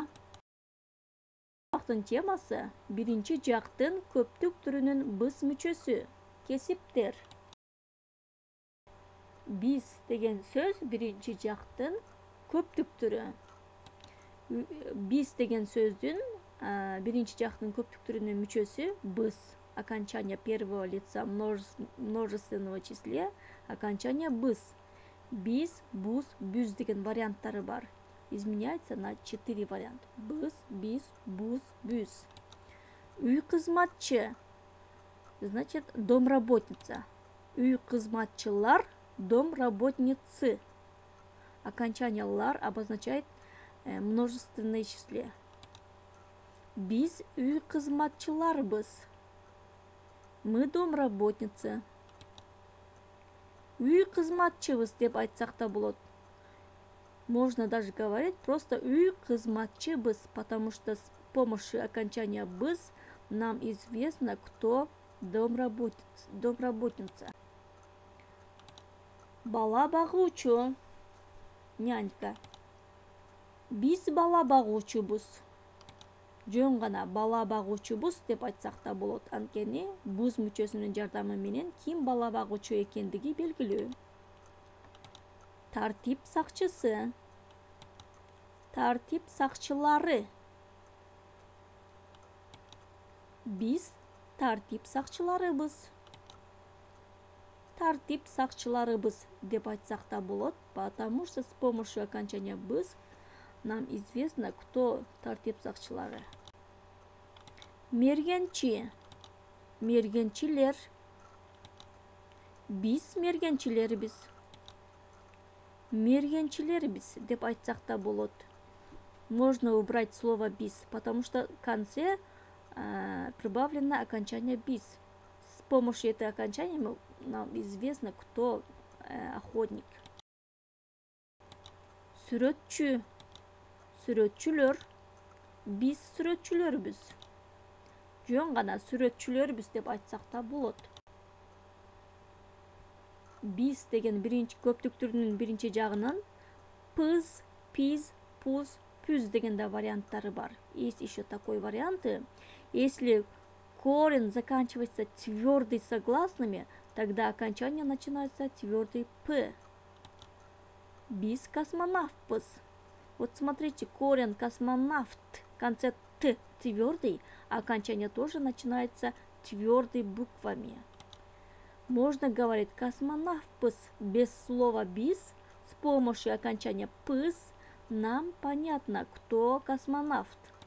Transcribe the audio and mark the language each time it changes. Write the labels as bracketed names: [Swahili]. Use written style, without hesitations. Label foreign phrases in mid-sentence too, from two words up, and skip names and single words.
[Kyrgyz] Жактын темасы биринчи жактын көптүк түрүнүн быс мүчөсү кесиптер. Биз деген сөз биринчи жактын көптүк түрү. Биз деген сөздүн биринчи жактын көптүк түрүнүн мүчөсү быс. [Russian] Окончание первого лица множественного числе, окончание быс. [Kyrgyz] Биз, бус, бүз деген варианттары бар. [Russian] Изменяется на 4 варианта. [Kyrgyz] Быз, биз, бус, бүз. Үй кызматчы. [Russian] Значит, домработница. [Kyrgyz] Үй кызматчылар, [Russian] домработницы. Окончание лар обозначает множественное числе. [Kyrgyz] Биз үй кызматчыларбыз. [Russian] Мы домработницы. [Kyrgyz] Үй кызматчыбыз деп айтсак да болот. [Russian] Можно даже говорить просто [Kyrgyz] үй кызматчыбыз, [Russian] потому что с помощью окончания быз нам известно, кто домработница. [Kyrgyz] Бала багуучу, нянька. Биз бала багуучубуз. Жөн гана бала багуучубуз деп айтсак да болот. Анткени буз мүчөсүнүн жардамы менен ким бала багуучу экендиги белгилүү. Тартип сакчысы. Тартип сакчылары. Биз тартип сакчыларыбыз. Тартип сакчыларыбыз деп айтсак да болот, [Russian] потому что с помощью окончания быз нам известно, кто [Kyrgyz] тартип сакчылары. Мергенчи. Мергенчилер. Биз мергенчилербиз. Мергенчилербиз деп айтсак да болот. [Russian] Можно убрать слово биз, потому что в конце прибавлено окончание биз. С помощью этого окончания нам известно, кто охотник. [Kyrgyz] Сүрөтчү. Сүрөтчүлөр. Биз сүрөтчүлөрбүз. Жөн гана сүрөтчүлөрбүз деп айтсак да болот. Биз деген биринчи көптүк түрүнүн биринчи жагынын пыз, пиз, пуз, пүз деген да варианттары бар. [Russian] Есть еще такой варианты. Если корень заканчивается твердый согласными, тогда окончание начинается твердый п. [Kyrgyz] Биз космонавтпыз. [Russian] Вот смотрите, корень космонавт, в конце т твердый, а окончание тоже начинается твердой буквами. Можно говорить космонавтпыз без слова биз, с помощью окончания пыз нам понятно, кто космонавт.